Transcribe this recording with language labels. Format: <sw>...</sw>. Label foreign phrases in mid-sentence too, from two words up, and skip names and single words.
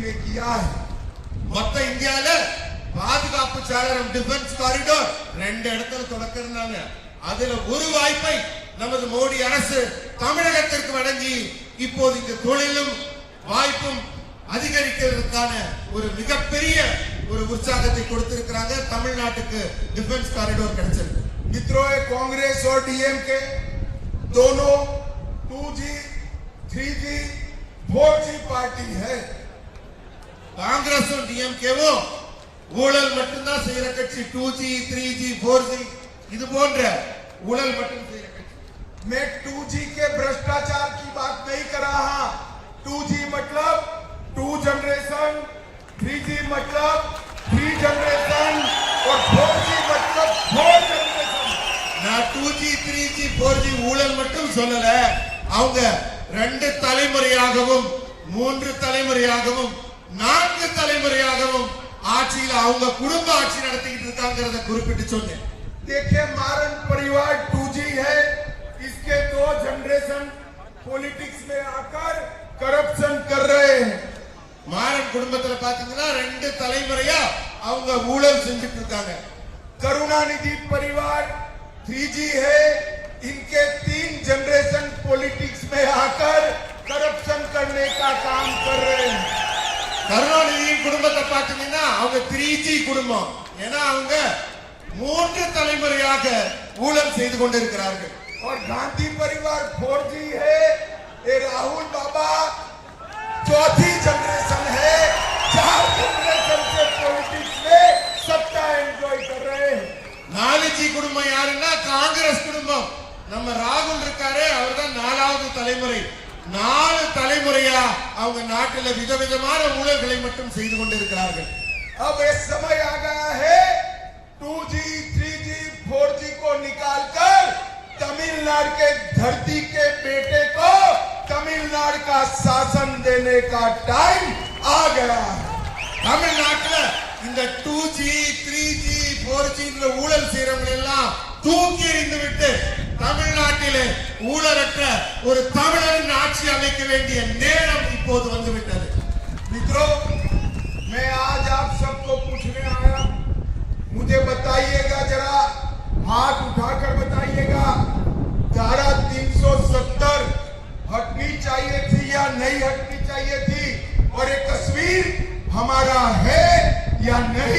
<hi>किया है।</hi> <ta>மொத்த இந்தியால பாதுகாப்பு சாளரம்</ta> <en>defence corridor</en> <ta>2 இடத்துல தொடக்கறாங்க. அதுல ஒரு வாய்ப்பை நமது மோடி அரசு தமிழகத்திற்கு வழங்கி இப்போது இந்த தொழிலும் வாய்ப்பும் அதிகரிக்கிறதுக்கான ஒரு மிகப்பெரிய ஒரு உற்சாகத்தை கொடுத்திருக்கிறாங்க. தமிழ்நாட்டுக்கு</ta> <en>defence corridor</en> <ta>கிடைச்சிருக்கு.</ta> <hi>मित्रों, ये कांग्रेस और डीएमके दोनों 2G, 3G, 4G पार्टी है।</hi> <ta>காங்கிரஸும் டிஎம்கேவும் ஊழல் மட்டும்தான் செய்யற கட்சி. 2G, 3G, 4G இது போன்ற ஊழல் மட்டும் செய்யற கட்சி.</ta> <hi>मैं 2G के भ्रष्टाचार की बात नहीं कर रहा। 2G मतलब 2 जनरेशन, 3G मतलब 3 जनरेशन और 4G मतलब 4 जनरेशन।</hi> <ta>நான் 2G, 3G, 4G ஊழல் மட்டும் சொல்லல. அவங்க 2 தலைமுறையாகவும் 3 தலைமுறையாகவும் 4 தலைமுறையாகவும் ஆட்சியில் அவங்க குடும்ப ஆட்சி நடத்திட்டு இருக்காங்கறத குறிப்பிட்டு சொன்னேன்.</ta> <hi>देखिए, मारन परिवार 2G है, इसके 2 जनरेशन पॉलिटिक्स में आकर करप्शन कर रहे हैं।</hi> <ta>மாறன் குடும்பத்துல பாத்தீங்கன்னா 2 தலைமுறையா அவங்க ஊழல் செஞ்சுட்டு இருக்காங்க.</ta> <hi>करुणानिधि परिवार 3G है, इनके 3 जनरेशन पॉलिटिक्स में आकर करप्शन करने का काम कर रहे हैं।</hi> <ta>கருணாநிதியின் குடும்பத்தை பாத்தீங்கன்னா அவங்க 3G குடும்பம். ஏன்னா அவங்க 3 தலைமுறையாக ஊழல் செய்து கொண்டிருக்கிறார்கள்.</ta> <hi>और गांधी परिवार 4G है, ये राहुल बाबा 4थी जनरेशन है। 4 जनरेशन से पॉलिटिक्स में सत्ता एंजॉय कर रहे हैं।</hi> <ta>4G குடும்பம் யாருன்னா காங்கிரஸ் குடும்பம். நம்ம ராகுல் இருக்காரே அவர்தான் 4வது தலைமுறை. 4 தலைமுறையா அவங்க நாட்டில விதவிதமான ஊழல்களை மட்டும் செய்து கொண்டிருக்கிறார்கள்.</ta> <hi>अब ये समय आ गया है 2G, 3G, 4G को निकालकर तमिलनाडु के धरती के बेटे को तमिलनाडु का शासन देने का टाइम आ गया है।</hi> <ta>தமிழ்நாட்டுல இந்த 2G, 3G, 4G ஊழல் செய்யறவங்க எல்லாம் தூக்கி எறிந்து விட்டு தமிழ்நாட்டிலே ஊழலற்ற ஒரு தமிழரின் ஆட்சி அமைக்க வேண்டிய நேரம் இப்போது வந்துவிட்டது.</ta> <hi>मित्रों, मैं आज आप सबको पूछने आया, मुझे बताइएगा, जरा हाथ उठाकर बताइएगा, धारा 370 हटनी चाहिए थी या नहीं हटनी चाहिए थी, और ये कश्मीर हमारा है या नहीं?</hi>